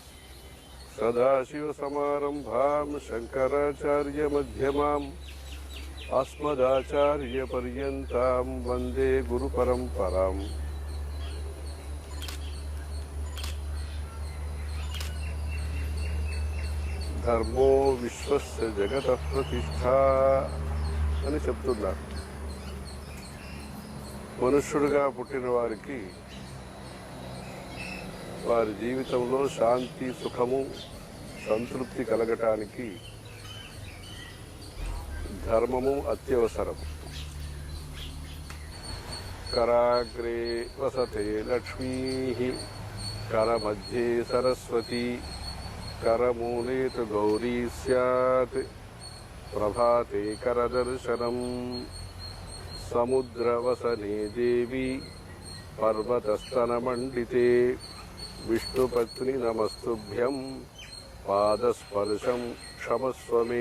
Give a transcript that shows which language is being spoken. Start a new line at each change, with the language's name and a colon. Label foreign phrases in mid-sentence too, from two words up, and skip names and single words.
Sanskrit: सदाशिवसमारम्भां शङ्कराचार्यमध्यमाम् अस्मदाचार्यपर्यन्तां वन्दे गुरुपरम्पराम्। धर्मो विश्वस्य जगतः प्रतिष्ठा
Telugu: అని చెప్తున్నారు. మనుష్యుడిగా పుట్టిన వారికి వారి జీవితంలో శాంతి సుఖము సంతృప్తి కలగటానికి ధర్మము అత్యవసరం.
Sanskrit: కరాగ్రే వసతే లక్ష్మీ కరమధ్యే సరస్వతి करमूले तु गौरी स्यात् प्रभाते करदर्शनम्। समुद्रवसने देवी पर्वतस्तनमण्डिते विष्णुपत्नि नमस्तुभ्यं पादस्पर्शं क्षमस्व मे।